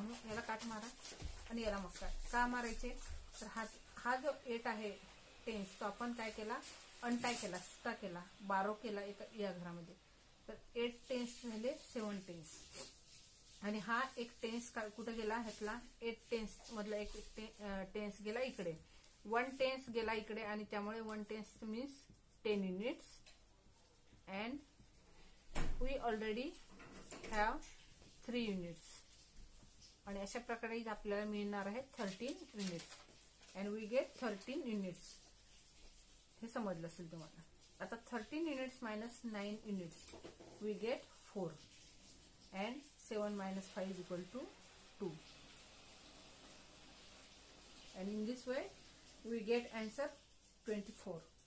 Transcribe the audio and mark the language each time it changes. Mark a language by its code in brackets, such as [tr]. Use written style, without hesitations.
[mr] म्हणून याला काट मारा आणि याला मग का मारायचे, तर हा जो 8 आहे टेन्स तो आपण काय केला, अनटाय केला, सुटा केला, बारो केला या घरामध्ये. तर 8 टेन्स झाले 7 टेन्स. आणि हा एक टेन्स कुठे गेला, ह्यातला 8 टेन्स मधला एक टेन्स गेला इकडे, 1 टेन्स गेला इकडे आणि त्यामुळे [en] 1 tens means 10 units. and we already have 3 units. [mr] आणि अशा प्रकारे आपल्याला मिळणार आहे 13 units [en] and we get 13 units. [mr] हे समजलं असेल तुम्हाला. [en] आता 13 units minus 9 units we get 4 and 7 minus 5 is equal to 2. And in this way we get answer 24.